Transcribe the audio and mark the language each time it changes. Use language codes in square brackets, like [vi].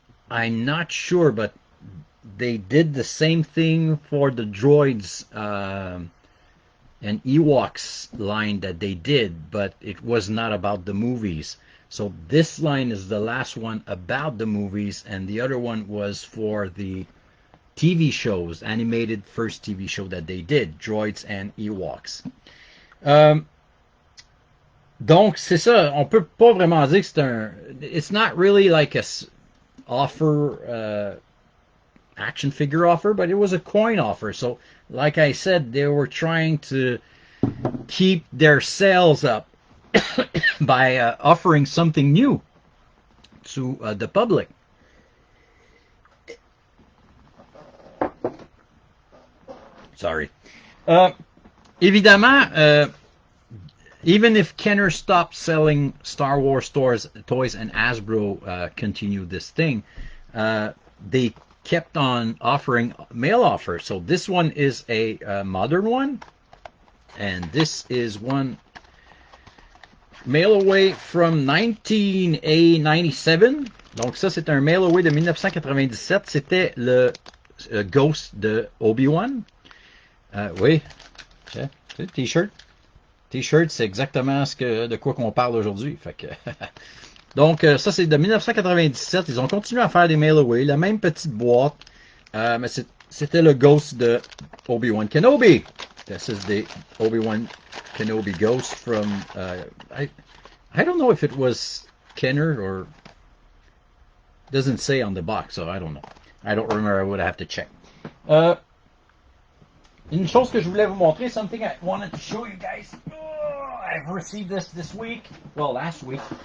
[en] I'm not sure, but they did the same thing for the Droids and Ewoks line that they did, but it was not about the movies. So this line is the last one about the movies, and the other one was for the TV shows, animated first TV show that they did, Droids and Ewoks. [fr] Donc c'est ça, on peut pas vraiment dire que c'est un... [en] It's not really like a offer, action figure offer, but it was a coin offer. So like I said, they were trying to keep their sales up by offering something new to the public. Sorry. Évidemment, even if Kenner stopped selling Star Wars toys and Hasbro continued this thing, they kept on offering mail offers. So this one is a modern one, and this is one mail away from 1997. [fr] Donc ça, c'est un mail away de 1997. C'était le Ghost de Obi-Wan. Oui, T-shirt. T-shirt, c'est exactement de quoi qu'on parle aujourd'hui. Fait que donc, ça, c'est de 1997. Ils ont continué à faire des mail-away, la même petite boîte, mais c'était le Ghost de Obi-Wan Kenobi. [en] This is the Obi-Wan Kenobi Ghost from, I don't know if it was Kenner or, doesn't say on the box, so I don't know. I don't remember, I would have to check. [fr] Une chose que je voulais vous montrer, [en] something I wanted to show you guys. Oh, I've received this week, well, last week.